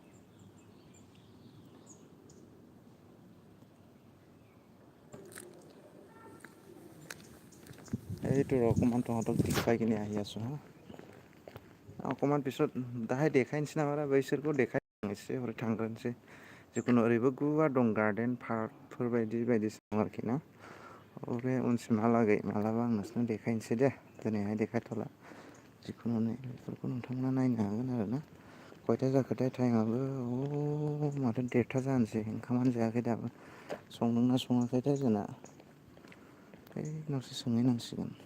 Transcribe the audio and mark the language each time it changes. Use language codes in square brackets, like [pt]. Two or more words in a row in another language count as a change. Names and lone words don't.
[as] এইটো অকণমান তহঁতক দেখুৱাই কিনে আহি আছোঁ হা অকণমান पिছত [brx] दाहाय देखायनोसै नामा बैसोरखौ देखायनोसै हरै थांग्रोनोसै जिखुनु ओरैबो गुवार दं गार्डेन पार्कफोर बायदिसिना दं आरोखि ना ओमफ्राय उनसिमहालागै मालाबा आं नोंसोरनो देखायनोसै दे दिनैहाय देखायथ'ला जिखुनु बेफोरखौ नोंथांमोना नायनो हागोन आरो ना खयथा जाखोथाय टाइमाबो माथो 1:30 जानोसै ओंखामानो जायाखै दाबो संदोंना सङाखैथाय जोंना उनावसो सोंहैनांसिगोन